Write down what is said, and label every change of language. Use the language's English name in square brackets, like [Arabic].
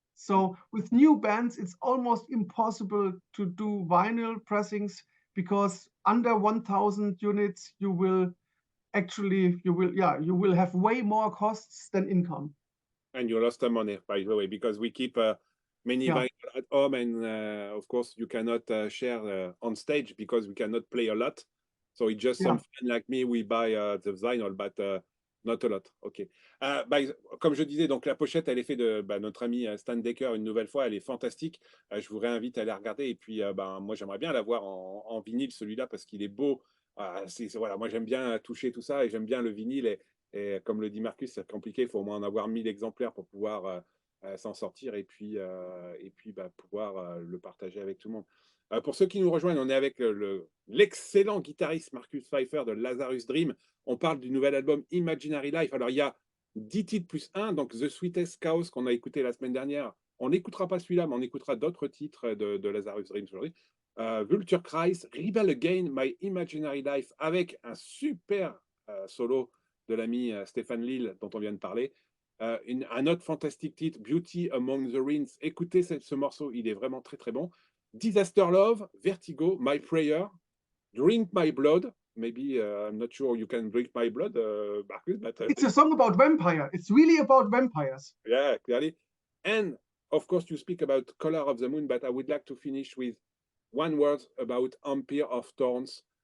[English] So with new bands, it's almost impossible to do vinyl pressings because under 1,000 units, you will have way more costs than income. And you lost some money, by the way, because we keep many vinyl at home, and of course you cannot share on stage because we cannot play a lot. So it's just some fan like me, we buy the vinyl, but not a lot. Ok. [French] Comme je disais, donc la pochette, elle est faite de notre ami Stan Decker une nouvelle fois, elle est fantastique. Je vous réinvite à la regarder. Et puis, moi, j'aimerais bien la voir en vinyle, celui-là, parce qu'il est beau. Voilà, moi, j'aime bien toucher tout ça et j'aime bien le vinyle. Et comme le dit Markus, c'est compliqué, il faut au moins en avoir 1000 exemplaires pour pouvoir s'en sortir et puis pouvoir le partager avec tout le monde. Pour ceux qui nous rejoignent, on est avec l'excellent guitariste Markus Pfeffer de Lazarus Dream. On parle du nouvel album Imaginary Life. Alors, il y a 10 titres plus 1, donc The Sweetest Chaos qu'on a écouté la semaine dernière. On n'écoutera pas celui-là, mais on écoutera d'autres titres de Lazarus Dream aujourd'hui. Vulture Cries, Rebel Again, My Imaginary Life, avec un super solo de l'ami Stephan Lill, dont on vient de parler. Un autre fantastique titre, Beauty Among the Ruins. Écoutez ce morceau, il est vraiment très très bon. Disaster Love, Vertigo, My Prayer, Drink My Blood. [English] Maybe I'm not sure you can drink my blood, Markus, but it's a song about vampire. It's really about vampires. Yeah, clearly. And of course, you speak about Color of the Moon, but I would like to finish with one word about Empire of Thorns.